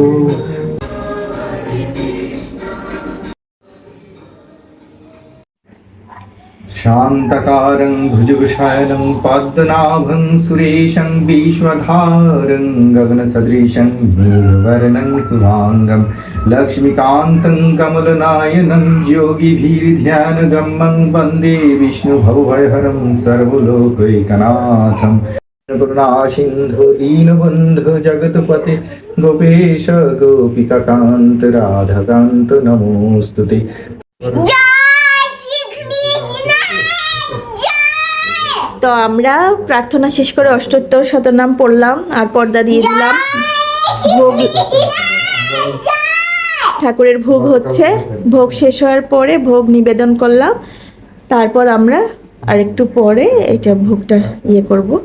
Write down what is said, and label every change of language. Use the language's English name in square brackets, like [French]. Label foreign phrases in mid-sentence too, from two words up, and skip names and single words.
[Sanskrit] शान्तकारं भुजगशयनं पद्मनाभं सुरेशं विश्वधारं गगनसदृशं मेघवर्णं शुभाङ्गं लक्ष्मीकान्तं कमलनायनं योगिभिर्ध्यानगम्यं वन्दे विष्णुभवभयहरं सर्वलोकैकनाथं। करुणासिन्धु दीनबन्धु जगत्पते गोपेश गोपिकान्त राधाकान्त नमोऽस्तुते। [Bangla] তো আমরা প্রার্থনা শেষ করে অষ্টোত্তর শতনাম পড়লাম আর পর্দা দিয়ে দিলাম। ভোগ, ঠাকুরের ভোগ হচ্ছে। ভোগ শেষ হওয়ার পরে ভোগ নিবেদন করলাম। তারপর আমরা আর একটু পরে এটা ভোগটা করব।